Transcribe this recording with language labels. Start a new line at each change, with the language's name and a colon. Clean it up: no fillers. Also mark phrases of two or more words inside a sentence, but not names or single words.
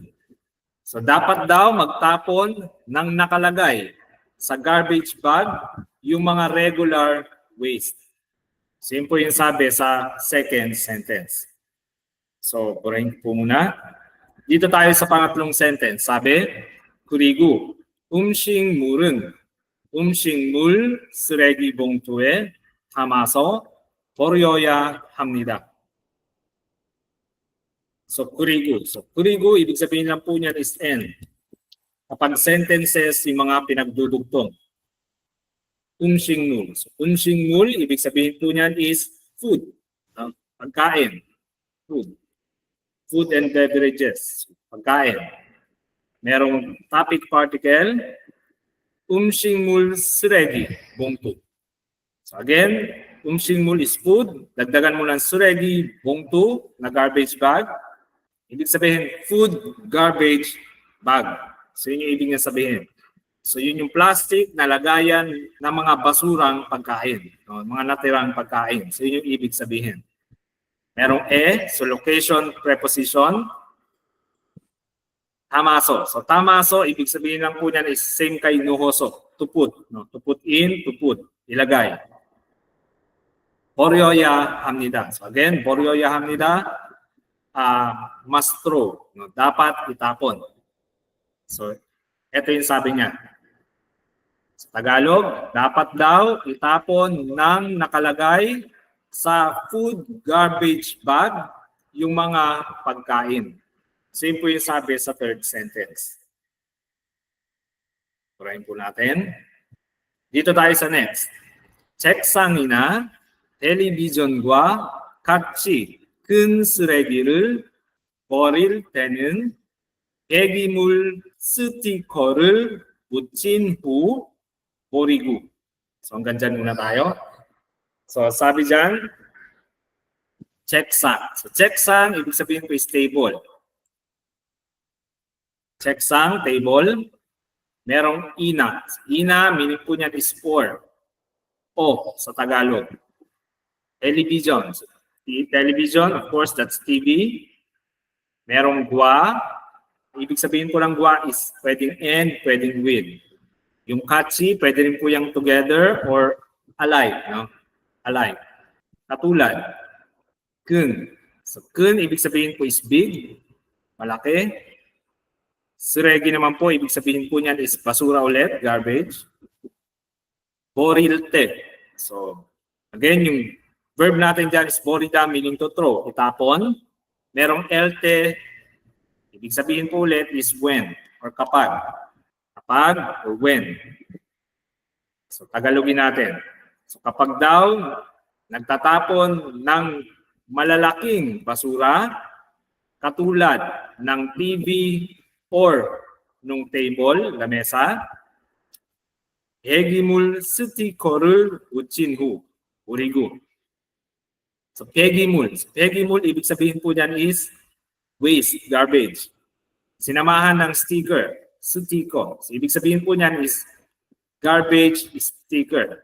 Filipino: So dapat daw magtapon ng nakalagay sa
English: garbage bag
Filipino: yung mga
English: regular waste.
Filipino: So yun po yung sabi sa second sentence. So purahin po muna. Dito tayo sa pangatlong sentence. Sabi,
Korean: 그리고 음식물은 음식물 쓰레기 봉투에 담아서 버려야 합니다.
Filipino: So, kurigo, ibig sabihin lang po niyan is and. Kapag sentences, yung mga pinagdudugtong. 음식물. So, 음식물, ibig sabihin po niyan is food. Pagkain. Food.
English: Food and beverages.
Filipino: Pagkain. Merong topic particle.
Korean: 음식물 쓰레기 봉투.
English: So, again, 음식물 is food.
Filipino: Dagdagan mo ng
Korean: 쓰레기 봉투
Filipino: na
English: garbage bag.
Filipino: Ibig sabihin,
English: food, garbage, bag.
Filipino: So yun yung ibig niya sabihin. So yun yung plastic na lagayan ng mga basurang pagkain, no? Mga natirang pagkain. So yun yung ibig sabihin. Merong so
English: location preposition.
Filipino: Tamaso. So tamaso, ibig sabihin lang po niyan is same kay nuhoso.
English: To put.
Filipino: No?
English: To put in, to put.
Filipino: Ilagay.
Korean: 버려야 합니다.
English: So again,
Korean: 버려야 합니다.
English: Must throw.
Korean: No?
Filipino: Dapat itapon. So ito yung sabi niya. Sa Tagalog, dapat daw itapon ng nakalagay sa
English: food garbage bag
Filipino: yung mga pagkain. Same po yung sabi sa third sentence. Turahin po natin. Dito tayo sa next.
Korean: 책상이나 텔레비전과 같이 큰 쓰레기를 버릴 때는 폐기물 스티커를 붙인 후 버리고.
Filipino: So hanggang dyan muna tayo. So sabi dyan, 책상. So 책상, ibig sabihin po is table.
Korean: 책상, table.
Filipino: Merong ina. Ina, meaning po niyan is for. O sa Tagalog.
English: Television. Television, of course, that's TV.
Filipino: Merong gwa. Ibig sabihin po ng gwa is pwedeng and, pwedeng with. Yung katsi, pwede rin po yung
English: together or alike.
Filipino: No?
English: Alike.
Filipino: Katulad. Kun. So, kun, ibig sabihin po is big. Malaki. Suregi naman po, ibig sabihin po niyan is basura ulit, garbage. Borilte.
English: So, again,
Filipino: yung verb natin dyan is borida,
English: meaning to throw,
Filipino: itapon. Merong elte, ibig sabihin po ulit is when or kapag. Kapag or when. So, Tagalogin natin. So, kapag daw nagtatapon ng malalaking basura, katulad ng TV, or nung table, lamesa,
Korean: 폐기물 스티커를 붙인 후, 버리고. So, 폐기물. 폐기물,
Filipino: ibig sabihin po dyan is
English: waste, garbage.
Filipino: Sinamahan ng sticker, sticker. So, ibig sabihin po niyan is
English: garbage sticker.